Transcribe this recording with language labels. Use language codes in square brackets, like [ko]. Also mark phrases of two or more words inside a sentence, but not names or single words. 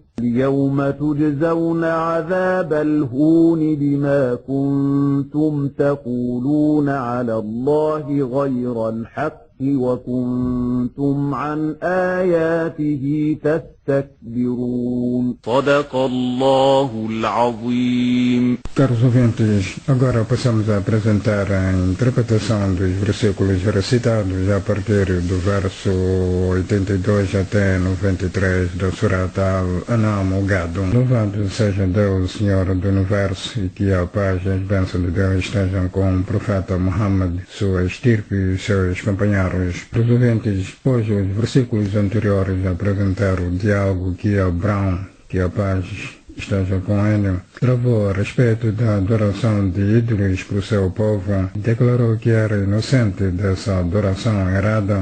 [ar] اليوم تجزون عذاب الهون بما كنتم تقولون على الله غير الحق وكنتم عن آياته تستكبرون. صدق الله العظيم. [pt] Caros ouvintes, agora passamos a apresentar a interpretação dos versículos recitados a partir do verso 82 até 93 da Surat Al-An'am, o Gado. Louvado seja Deus, Senhor do Universo, e que a paz e as bênçãos de Deus estejam com o profeta Muhammad, sua estirpe e seus companheiros claros, provenientes, pois os versículos anteriores apresentaram o diálogo que Abraão, que a paz esteja com ele, travou a respeito da adoração de ídolos para o seu povo, declarou que era inocente dessa adoração errada.